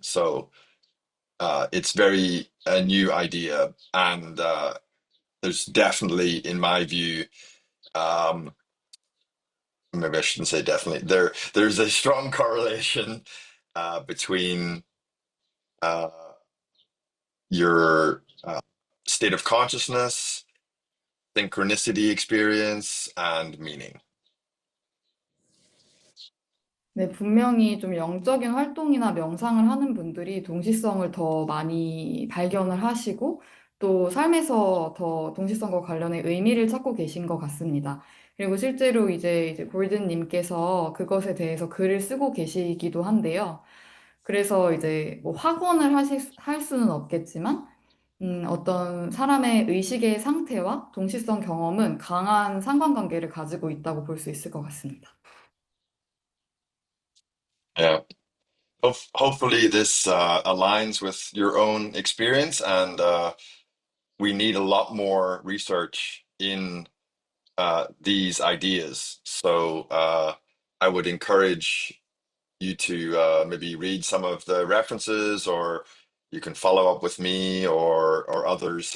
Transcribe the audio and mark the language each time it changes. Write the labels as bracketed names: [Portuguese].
[English] So it's very a new idea, and there's definitely, in my view, um, maybe I shouldn't say definitely. There's a strong correlation between uh, your state of consciousness, synchronicity experience, and meaning. [Korean] 네, 분명히 좀 영적인 활동이나 명상을 하는 분들이 동시성을 더 많이 발견을 하시고 또 삶에서 더 동시성과 관련해 의미를 찾고 계신 것 같습니다. 그리고 실제로 이제 골든님께서 그것에 대해서 글을 쓰고 계시기도 한데요. 그래서 이제 뭐 학원을 할 수는 없겠지만, 어떤 사람의 의식의 상태와 동시성 경험은 강한 상관관계를 가지고 있다고 볼 수 있을 것 같습니다. [English] Yeah. Hopefully, this aligns with your own experience, and we need a lot more research in these ideas. So I would encourage you to maybe read some of the references, or you can follow up with me or others.